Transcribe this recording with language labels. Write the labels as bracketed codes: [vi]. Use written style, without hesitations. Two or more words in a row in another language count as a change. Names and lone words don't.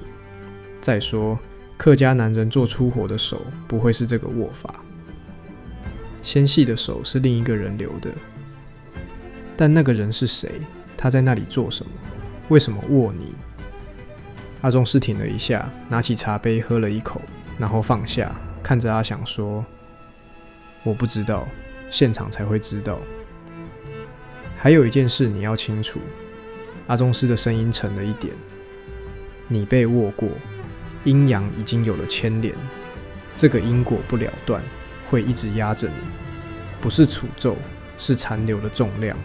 [zh] 再說，客家男人做粗活的手不會是這個握法。纖細的手是另一個人留的，但那個人是誰？他在那裡做什麼？為什麼握你？阿宗師停了一下，拿起茶杯喝了一口，然後放下，看着阿翔說：“我不知道，現場才會知道。還有一件事你要清楚。” 阿宗師的聲音沉了一點：“你被握過，陰陽已經有了牽連，這個因果不了斷，會一直壓着你，不是詛咒，是殘留的重量。